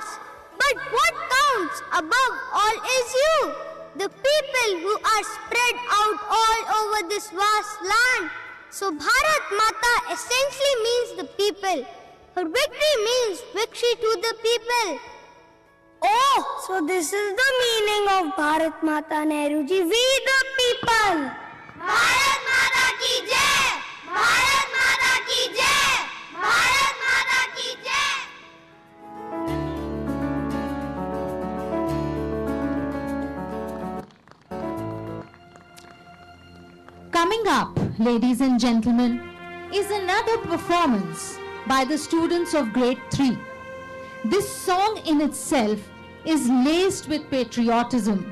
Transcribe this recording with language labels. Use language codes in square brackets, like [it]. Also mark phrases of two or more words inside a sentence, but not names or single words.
[en] But what counts above all is you, the people who are spread out all over this vast land. So Bharat Mata essentially means the people. Her victory means victory to the people. Oh, so this is the meaning of Bharat Mata, Nehruji. We the people. [hi] भारत माता की जय! भारत माता की जय! भारत माता की जय! [en] Coming up, ladies and gentlemen, is another performance by the students of grade 3. This song in itself is laced with patriotism.